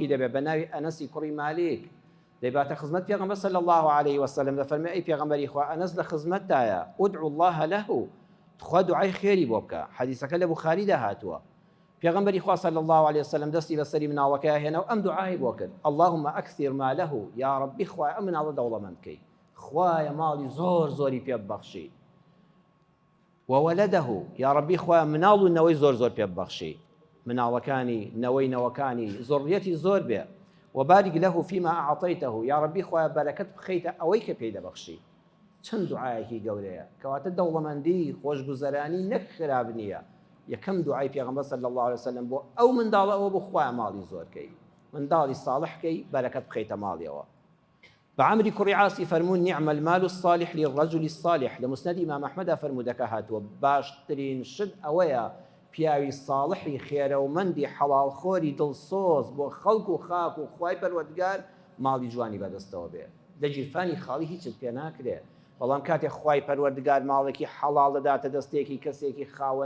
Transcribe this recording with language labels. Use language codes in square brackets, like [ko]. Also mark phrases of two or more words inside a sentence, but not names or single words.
[ckb] دەبێت بە ناوی ئەنەسی کوڕی مالیک دەیباتە خزمەت پێغەمبەر [ar] صلی الله عليه وسلم [ckb] دەفەرمێ ئەی پێغەمبەری خوا ئەنەس لە خزمەتدایە [ar] ئودعوا الله له [ckb] خوا دوعای خێری بۆ بکە حەدیثەکە لە بوخاریدا هاتووە پێغەمبەری خوا [ar] صلی الله عليه وسلم [ckb] دەستی بەسەری مناڵەکەی هێنا و ئەم دوعای بۆ کرد [ar] اللهم ئەکثر ماله [ckb] یا ربی خوای ئەم مناڵە دەوڵەمەند بکەی خوایە ماڵی زۆر زۆری پێ ببەخشی وولده یا ربی خوای مناڵ و نەوەی زۆر زۆر پێ ببەخشی مناڵەکانی نەوەی نەوەکانی زۆڕیەتی زۆر بێ [ar] وبارك له فيما أعطيته يا ربي [ckb] خويا بركت بخيت أويك بيدا بخشي چەند دوعایەکی گەورەیە کەواتە دەوڵەمەندی خۆشگوزەرانی نەک خراب نییە یەکەم دوعای پێغەمبەر [ar] صلی الله عليه وسلم [ckb] بۆ ئەو منداڵە ئەوە بۆ خوای ماڵی زۆرکەی منداڵی ساڵحکەی بەرەکەت بخەیتە ماڵیەوە بەعەمری کوڕی عاسی فەرموون [ar] نعم المال الصالح للرجل الصالح [ckb] لە مسند ئیمام ئەحمەدا فەرموودەکە هاتووە باشترین شت ئەوەیە پیاوی ساڵحی خێرەومەندی حەڵاڵخۆری دڵسۆز بۆ خەڵک و خاک و خوای پەروەردگار ماڵی جوانی بەدەستەوە بێ لە گیرفانی خاڵی هیچت پێ ناکرێت بەڵام کاتێک خوای پەروەردگار ماڵێکی حەڵاڵ دەداتە دەستێکی کەسێکی خاوەن